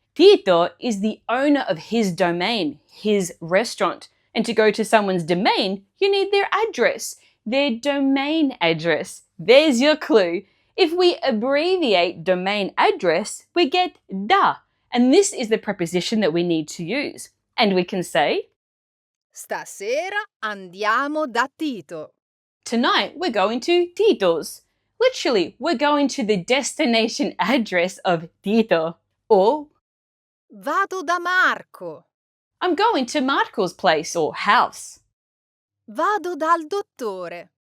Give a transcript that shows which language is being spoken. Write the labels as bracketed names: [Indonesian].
[English] Tito is the owner of his domain, his restaurant. And to go to someone's domain, you need their address, their domain address. There's your clue. If we abbreviate domain address, we get da. And this is the preposition that we need to use. And we can say, [Italian] Stasera andiamo da Tito. [English] tonight we're going to Tito's. Literally, we're going to the destination address of Tito. Or, [Italian] Vado da Marco. [English] I'm going to Marco's place or house. [Italian] Vado dal dottore.